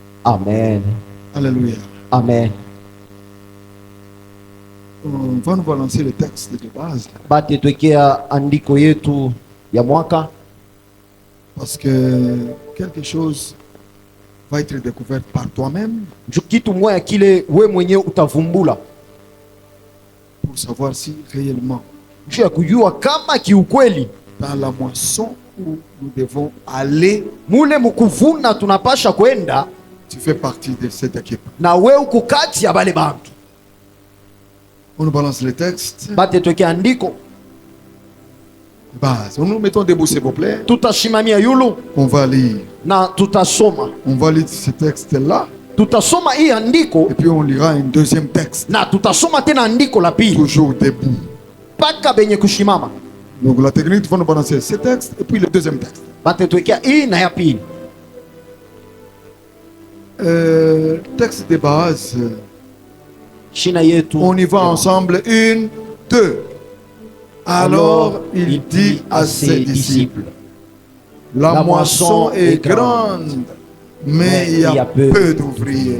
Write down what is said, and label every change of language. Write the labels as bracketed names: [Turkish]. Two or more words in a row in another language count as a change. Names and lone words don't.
[French] Amen. Alléluia. Amen. On va nous balancer le texte de base. [Swahili] Batetwekea andiko yetu ya mwaka, [French] Parce que quelque chose va être découvert par toi-même [Swahili] juu kitu moya kile we mwenyewe utavumbula [French] pour savoir si réellement [Swahili] juu ya kujua kama kiukweli [French] dans la moisson où nous devons aller, [Swahili] mule mukuvuna tunapasha kwenda, [French] tu fais partie de cette équipe. [Swahili] na we uko kati ya bale bantu. [French] On nous balance le texte. [Swahili] Batetwekea andiko, [French] Base. Nous nous mettons debout, s'il vous plaît. [Swahili] tutashimamia yulu [French] On va lire. [Swahili] na tutasoma. [French] On va lire ce texte-là. [Swahili] Tutasoma hii andiko [French] Et puis on lira un deuxième texte. [Swahili] na tutasoma tena andiko la pili [French] Toujours debout. [Swahili] mpaka benye kushimama. [French] Donc la technique, il faut nous balancer ce texte et puis le deuxième texte. [Swahili] Batetwekea hii na ya pili. [French] Texte de base. [Swahili] Shina yetu. [French] On y va ensemble. 1, 2. Alors il dit à ses disciples, la moisson est grande, mais il y a peu d'ouvriers.